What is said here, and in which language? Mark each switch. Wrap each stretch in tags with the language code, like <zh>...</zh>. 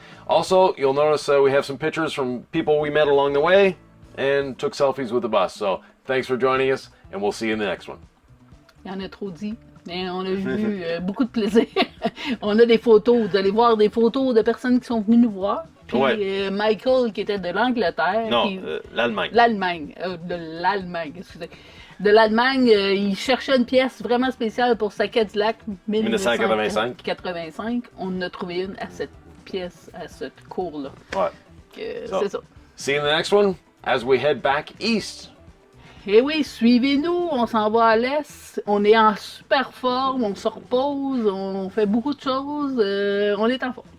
<en>Also, you'll notice we have some pictures from people we met along the way and took selfies with the bus. So thanks for joining us, and we'll see you in the next one.</en> <fr>Il y en a trop dit. Mais on a vu beaucoup de plaisir. On a des photos. Vous allez voir des photos de personnes qui sont venues nous voir. Puis Ouais. Michael qui était de l'Angleterre. Non, puis, l'Allemagne. De l'Allemagne, excusez. De l'Allemagne, il cherchait une pièce vraiment spéciale pour sa Cadillac 1985. On en a trouvé une à cette pièce, à cette cour-là. Ouais.</fr> <en>So,</en> <fr>c'est ça.</fr> <en>See you in the next one as we head back east.</en> <fr>Eh oui, suivez-nous, on s'en va à l'est, on est en super forme, on se repose, on fait beaucoup de choses, on est en forme.</fr>